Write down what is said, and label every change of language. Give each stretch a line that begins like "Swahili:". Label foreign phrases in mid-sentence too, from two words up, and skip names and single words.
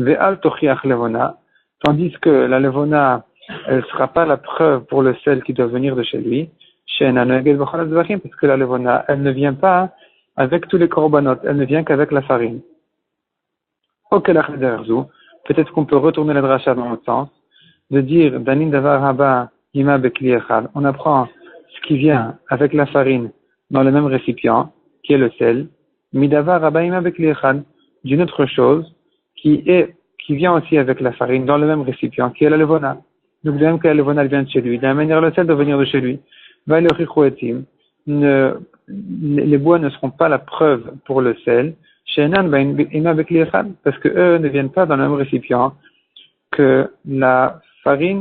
Hebrew: ואל תוכיח לבונה,
French: tandis que la levona, elle ne sera pas la preuve pour le sel qui doit venir de chez lui, parce que la levona, elle ne vient pas avec tous les korbanot, elle ne vient qu'avec la farine. Peut-être qu'on peut retourner la dracha dans l'autre sens, de dire
Hebrew: דנין דבר הבא עמה בכלי אחד.
French: On apprend ce qui vient avec la farine dans le même récipient, qui est le sel,
Hebrew: מדבר הבא עמה בכלי אחד,
French: d'une autre chose qui vient aussi avec la farine dans le même récipient, qui est la levona. Donc de même que la levona elle vient de chez lui, de la manière le sel doit venir de chez lui. Les bois ne seront pas la preuve pour le sel, parce que eux ne viennent pas dans le même récipient que la farine.